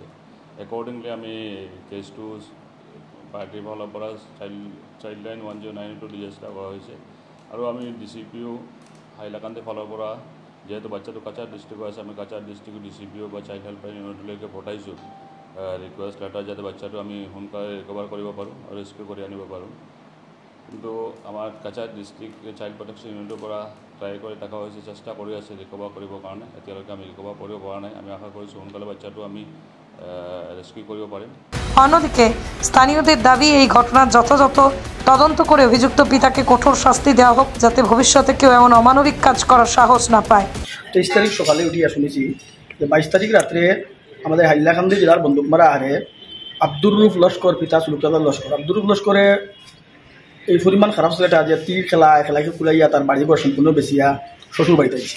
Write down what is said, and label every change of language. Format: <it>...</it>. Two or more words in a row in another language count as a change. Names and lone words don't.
<as>একৰ্ডিংলি আমি কেছটো পাৰ্টিৰ ফালৰ পৰা চাইল্ডলাইন 1092 ৰেজিষ্টাৰ কৰা হৈছে আৰু আমি DCPO হাইলাকান্দি ফালৰ পৰা যেহেতু বাচ্চাটো কাছাৰ ডিষ্ট্ৰিক্ট আছে, আমি কাছাৰ ডিষ্ট্ৰিক্ট DCPO বা</as> <en>child helpline unit</en> <as>পঠাইছোঁ</as> <en>request letter,</en> <as>যাতে বাচ্চাটো আমি সোনকালে ৰিকভাৰ কৰিব পাৰোঁ আৰু ৰেস্কিউ কৰি আনিব পাৰোঁ। কিন্তু আমাৰ কাছাৰ ডিষ্ট্ৰিক্ট</as> <en>child protection unit</en> <as>পৰা ট্ৰাই কৰি থকা হৈছে, চেষ্টা কৰি আছে ৰিকভাৰ কৰিবৰ কাৰণে। এতিয়ালৈকে আমি ৰিকভাৰ কৰিব পৰা নাই। আমি আশা কৰিছোঁ সোনকালে বাচ্চাটো আমি রেস্কিউ</as> <bn>করতে পারেন। অন্যদিকে স্থানীয়দের দাবি, এই ঘটনার যথাযথ তদন্ত করে অভিযুক্ত পিতাকে কঠোর শাস্তি দেওয়া হোক, যাতে ভবিষ্যতে কেউ এমন অমানবিক কাজ করার সাহস না পায়। 23 তারিখ সকালে উঠিয়া শুনেছি যে 22 তারিখ রাত্রে আমাদের হাইলাকান্দি জেলার বন্দুকমারা আরে আব্দুর রউফ লস্কর পিতা সুলুকদার লস্কর, আব্দুর রউফ লস্করে এই পরিমাণ খারাপ ছেলেটা যে তীর খেলাকে কুলাইয়া তার বাড়ি ঘর সম্পূর্ণ বেচিয়া শ্বশুর বাড়িতে আইছে।</bn>